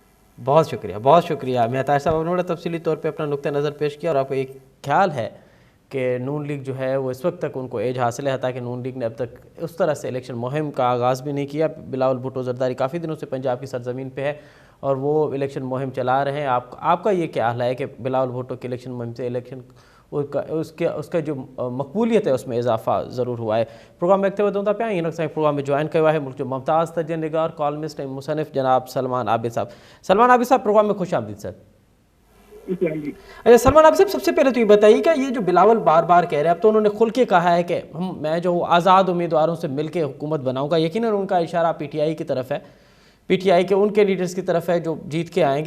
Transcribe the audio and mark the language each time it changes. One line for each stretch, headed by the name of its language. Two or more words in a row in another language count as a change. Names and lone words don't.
Urdu: بہت شکریہ، بہت شکریہ۔ میں طاہر صاحب، انہوں نے تفصیلی طور پہ اپنا نقطہ نظر پیش کیا اور آپ کو ایک خیال ہے کہ نون لیگ جو ہے وہ اس وقت تک ان کو ایج حاصل ہے، تاکہ نون لیگ نے اب تک اس طرح سے الیکشن مہم کا آغاز بھی نہیں کیا. بلاول بھٹو زرداری کافی دنوں سے پنجاب کی سرزمین پہ ہے اور وہ الیکشن مہم چلا رہے ہیں. آپ کا یہ کیا حال ہے کہ بلاول بھٹو کے الیکشن مہم سے الیکشن اس کا جو مقبولیت ہے اس میں اضافہ ضرور ہوا ہے.
Sindhi: प्रोग्राम में अॻिते वधूं था पिया। इन सां प्रोग्राम में जॉइन किया है मुल्क जो मुमताज़ तजज़िया निगार, कॉलमिस्ट ऐं मुसनिफ़ जनाब सलमान आबिद साहब। सलमान आबिद साहब, प्रोग्राम में खुश आमदीद सर।
Urdu: اچھا سلمان آپ سب سے پہلے تو یہ بتائیے کہ یہ جو بلاول بار بار کہہ رہے ہیں، اب تو انہوں نے کھل کے کہا ہے کہ میں جو آزاد امیدواروں سے مل کر حکومت بناؤں گا، یقیناً ان کا اشارہ پی ٹی آئی کی طرف ہے، پی ٹی آئی کے ان کے لیڈرز کی طرف ہے جو جیت کے آئیں گے.